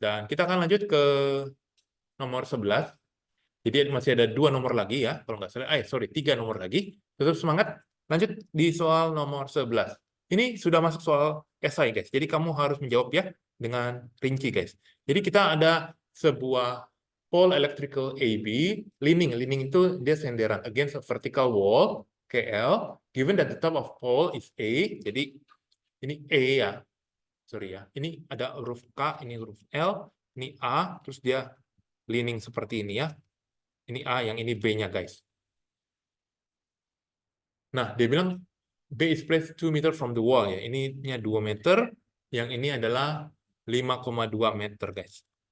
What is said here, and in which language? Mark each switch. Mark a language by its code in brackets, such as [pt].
[id] Dan kita akan lanjut ke nomor 11. Jadi masih ada 2 nomor lagi ya. Kalau nggak salah, 3 nomor lagi. Tetap semangat. Lanjut di soal nomor 11. Ini sudah masuk soal esai, guys. Jadi kamu harus menjawab ya dengan rinci, guys. Jadi kita ada sebuah [en] pole electrical AB, leaning. [id] Leaning itu dia senderan [en] against a vertical wall, KL, given that the top of pole is A. [id] Jadi ini E ya. Sorry ya. Ini ada huruf K, ini huruf L, ini A, terus dia leaning seperti ini ya. Ini A, yang ini B-nya, guys. Nah, dia bilang [en] B is placed 2 meter from the wall [id] ya. Ininya 2 meter, yang ini adalah 5,2 meter, guys.